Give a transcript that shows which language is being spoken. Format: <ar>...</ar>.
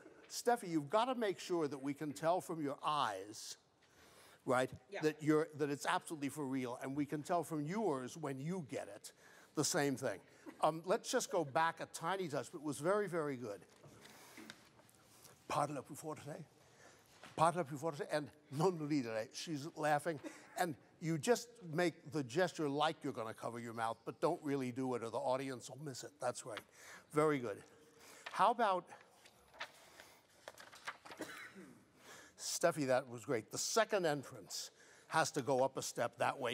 <en>Steffi, you've got to make sure that we can tell from your eyes, right, Yeah. that it's absolutely for real, and we can tell from yours when you get it, the same thing. Let's just go back a tiny touch, but it was very, very good.</en> <it>Parla più forte. Parla più forte, and non ridere.</it> <en>She's laughing, and you just make the gesture like you're going to cover your mouth, but don't really do it, or the audience will miss it. That's right. Very good. How about, Steffi, that was great. The second entrance has to go up a step that way.</en>